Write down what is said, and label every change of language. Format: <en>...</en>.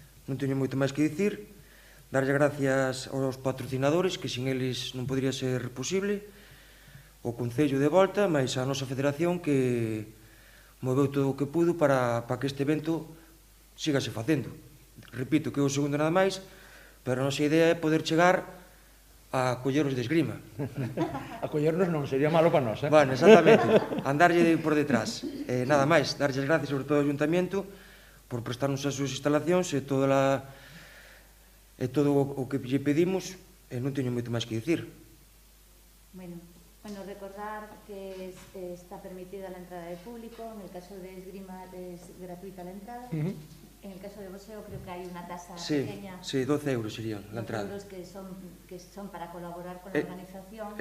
<gl>Non teño moito máis que dicir, darlle gracias aos patrocinadores, que sin eles non podría ser posible, o Concello de Volta, máis a nosa federación, que moveu todo o que pudo para que este evento sigase facendo. Repito que é o segundo nada máis, pero a nosa idea é poder chegar a colleros de esgrima. A collernos non, sería malo para nós, Bueno, exactamente, andarlle por detrás. Nada máis, darlle gracias sobre todo ao Ayuntamento por prestarnos as súas instalacións e todo o que lle pedimos, e non teño moito máis que dicir.</gl> <es>Bueno, recordar que está permitida la entrada de público, en el caso de esgrima es gratuita la entrada, en el caso de boxeo creo que hay una tasa pequeña. Sí, 12 euros serían la entrada. 12 euros que son para colaborar con la organización.</es>